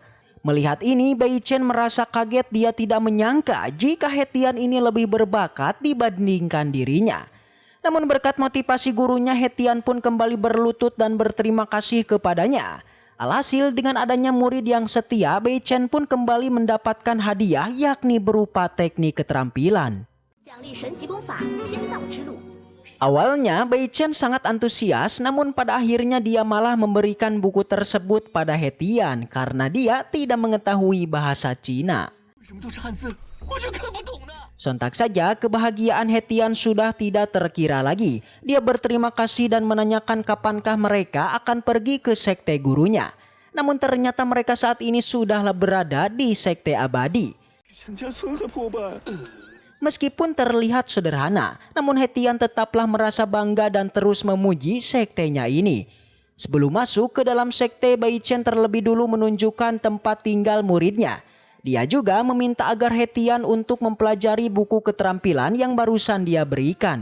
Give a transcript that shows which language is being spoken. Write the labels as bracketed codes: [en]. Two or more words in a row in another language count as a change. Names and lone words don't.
[id] Melihat ini, Baichen merasa kaget. Dia tidak menyangka jika Hetian ini lebih berbakat dibandingkan dirinya. Namun berkat motivasi gurunya, Hetian pun kembali berlutut dan berterima kasih kepadanya. Alhasil dengan adanya murid yang setia, Bei Chen pun kembali mendapatkan hadiah yakni berupa teknik keterampilan. [zh] 奖励神级功法仙道之路。 [id] Awalnya Bei Chen sangat antusias, namun pada akhirnya dia malah memberikan buku tersebut pada Hetian karena dia tidak mengetahui bahasa Cina. [zh] 为什么都是汉字？我就看不懂呢。 [id] Sontak saja kebahagiaan Hetian sudah tidak terkira lagi. Dia berterima kasih dan menanyakan kapankah mereka akan pergi ke sekte gurunya. Namun ternyata mereka saat ini sudahlah berada di sekte abadi. [zh] 陈家村还破败。 [id] Meskipun terlihat sederhana, namun Hetian tetaplah merasa bangga dan terus memuji sektenya ini. Sebelum masuk ke dalam sekte, Bei Chen terlebih dulu menunjukkan tempat tinggal muridnya. Dia juga meminta agar Hetian untuk mempelajari buku keterampilan yang barusan dia berikan.